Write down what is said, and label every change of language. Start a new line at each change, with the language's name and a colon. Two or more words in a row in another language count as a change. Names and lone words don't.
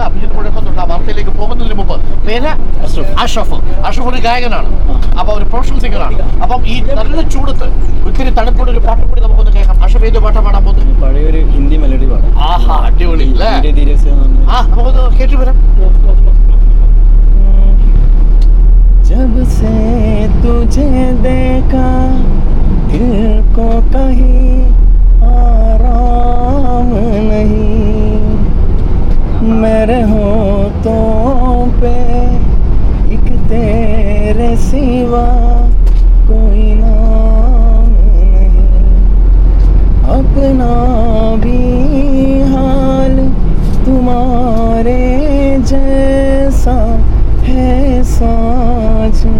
Malayalam: അഭിജിത്ത് മുഴക്കത്തുള്ള വാർത്തയിലേക്ക് പോകുന്നതിന് മുമ്പ് പേര് അഷ്റഫ്. അഷ്റഫ് ഒരു ഗായകനാണ്, അപ്പോൾ ഒരു
English: professional singer ആണ്.
Malayalam: അപ്പം ഈ നല്ല ചൂടത്ത് ഒത്തിരി തണുപ്പോടെ ഒരു പാട്ട് കൂടി നമുക്കൊന്ന് കേൾക്കാം. അഷ്റഫ് ഏത് പാട്ടാണ് പാടാൻ പോകുന്നത്? പഴയൊരു ഹിന്ദി മെലഡി പാടാം. ആഹാ, അടിപൊളി അല്ലേ? നമുക്കൊന്ന് കേട്ടു വരാം.
Hindi: जब से तुझे देखा दिल को कहीं आराम नहीं, मेरे होठों पे एक तेरे सिवा कोई नाम नहीं, अपना भी हाल तुम्हारे जैसा है साँझ,